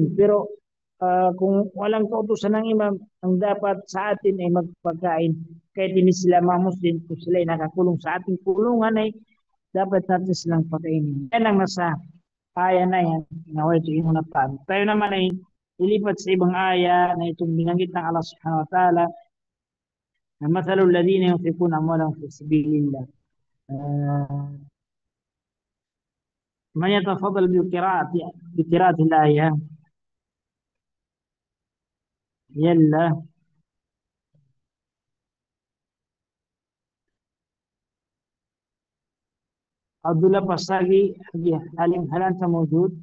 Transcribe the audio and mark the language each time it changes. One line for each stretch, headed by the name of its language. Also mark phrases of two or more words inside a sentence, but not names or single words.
Filipino: Pero kung walang kautusan ng imam, ang dapat sa atin ay magpagkain. Kahit hindi sila mga Muslim, kung sila ay nakakulong sa ating kulungan ay dapat natin silang pakainin. Yan ang nasa aya na yan. Naway ito yung unatan. Tayo naman ay ilipat sa ibang aya na itong binanggit ng Allah
Arabic: سبحانه وتعالى
Filipino: na
Arabic: مثل الذين ينفقون أموالهم في سبيل الله. من يتفضل بقراءة الآية يلا عبد الله بصاقي هل أنت موجود؟